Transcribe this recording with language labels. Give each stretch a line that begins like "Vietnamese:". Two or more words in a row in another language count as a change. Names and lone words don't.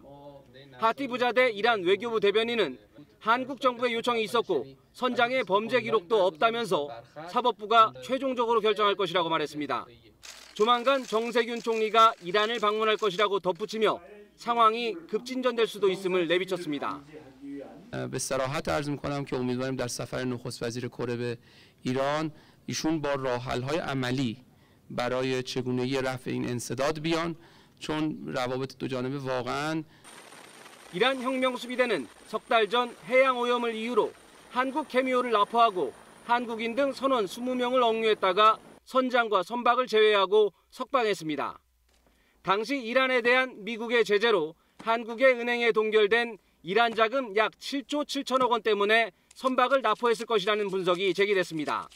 Korean: 하티 부자데 이란 외교부 대변인은 한국 정부의 요청이 있었고 선장의 범죄 기록도 없다면서 사법부가 최종적으로 결정할 것이라고 말했습니다. 조만간 정세균 총리가 이란을 방문할 것이라고 덧붙이며 상황이 급진전될 수도 있음을 내비쳤습니다.
Persian: به صراحت عرض می‌کنم که امیدواریم در سفر نخست وزیر کره به ایران ایشون با راه‌حل‌های عملی برای چگونگی رفع این انسداد بیان چون روابط دو جانبه واقعاً
Korean: 이란 혁명수비대는 석 달 전 해양 오염을 이유로 한국 캐미오를 납포하고 한국인 등 선원 20명을 억류했다가 선장과 선박을 제외하고 석방했습니다. 당시 이란에 대한 미국의 제재로 한국의 은행에 동결된 이란 자금 약 7조 7천억 원 때문에 선박을 납포했을 것이라는 분석이 제기됐습니다.